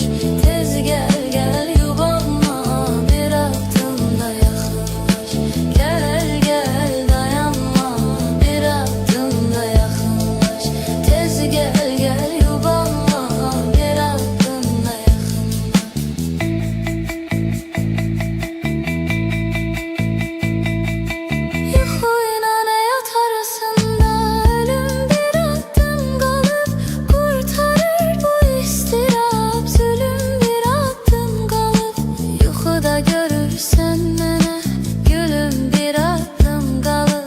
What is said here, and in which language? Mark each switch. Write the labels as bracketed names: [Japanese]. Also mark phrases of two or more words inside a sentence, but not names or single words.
[Turkish] Tez gel gel yubanma, bir adım da yakınlaş. Gel gel dayanma, bir adım da yakınlaş. Tez gel gel yubanma, bir adım da yakınlaş. [Azerbaijani] Yuxuyla həyat arasında ölüm bir adım qalıb qurtarır bu istirab. Zulüm bir adım qalıb yuxuda görürsən mənə, gülüm bir adım qalıb.